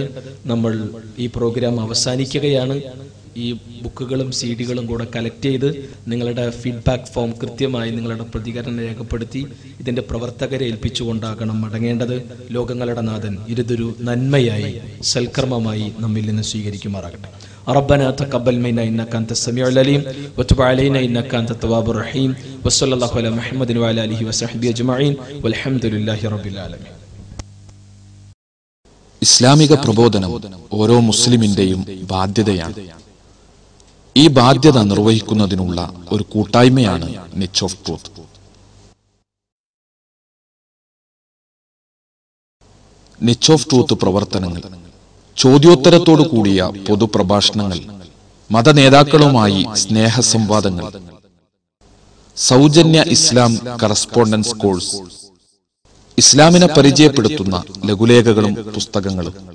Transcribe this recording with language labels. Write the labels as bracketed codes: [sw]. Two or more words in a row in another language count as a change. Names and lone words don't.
[ml] നമ്മൾ ഈ പ്രോഗ്രാം അവസാനിക്കുകയാണ്. ഈ ബുക്കുകളും സീഡികളും കൂടെ കളക്ട് ചെയ്ത് നിങ്ങളുടെ [en] feedback form [ml] കൃത്യമായി നിങ്ങളുടെ പ്രതികരണം രേഖപ്പെടുത്തി ഇതിന്റെ പ്രവർത്തകരെ ഏൽപ്പിച്ചുകൊണ്ടാകണം മടങ്ങേണ്ടത്. ലോകങ്ങളുടെ നാഥൻ ഇതൊരു നന്മയായി സൽക്കർമ്മമായി നമ്മിൽ നിന്ന് സ്വീകരിക്കുമാറാകട്ടെ. [ar] ربنا تقبل منا انك انت السميع العليم وتب علينا انك انت التواب الرحيم وصلى الله على محمد وعلى اله وصحبه اجمعين والحمد لله رب العالمين. [ml] ഇസ്ലാമിക പ്രബോധനം ഓരോ മുസ്ലിമിന്റെയും ബാധ്യതയാണ്. ഈ ബാധ്യത നിർവഹിക്കുന്നതിനുള്ള ഒരു കൂട്ടായ്മയാണ് നിച്ച് ഓഫ് ട്രൂത്ത്. നിച്ച് ഓഫ് ട്രൂത്ത് പ്രവർത്തനങ്ങൾ, ചോദ്യോത്തരത്തോടു കൂടിയ പൊതുപ്രഭാഷണങ്ങൾ, മതനേതാക്കളുമായി സ്നേഹസംവാദങ്ങൾ, സൗജന്യ ഇസ്ലാം [en] correspondence course, [ml] ഇസ്ലാമിനെ പരിചയപ്പെടുത്തുന്ന ലഘുലേഖകളും പുസ്തകങ്ങളും.